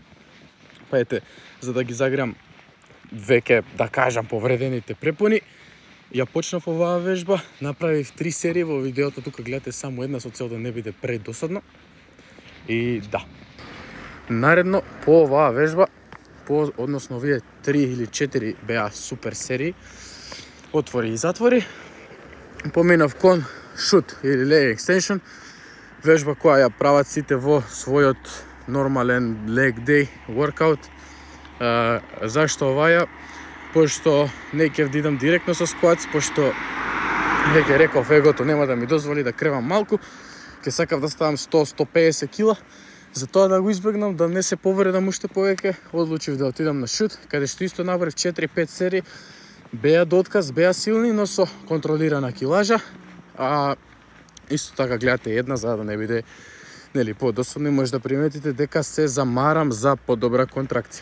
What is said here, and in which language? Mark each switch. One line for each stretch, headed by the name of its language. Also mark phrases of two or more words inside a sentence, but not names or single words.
Macedonian: Па ете, за да ги заграм веќе, да кажам, повредените препони, ја почнав оваа вежба, направив 3 серии во видеото, тука гледате само една со цел да не биде предосадно. И да. Наредно по оваа вежба, односно овие 3 или 4 беа супер серии, отвори и затвори, поминав кон шут или
English: leg extension,
Macedonian: вежба која ја прават сите во својот нормален
English: leg day workout.
Macedonian: Зашто оваја? Пошто не ќе идам директно со скватс, пошто веќе реков егото нема да ми дозволи да кревам малку, ќе сакав да ставам 100-150 кила, затоа да го избегнам, да не се повредам уште повеќе, одлучив да отидам на шут, каде што исто направив 4-5 серии, беа до отказ, беа силни, но со контролирана килажа, исто така гледате една, за да не биде подосадно, може да приметите дека се замарам за подобра контракција.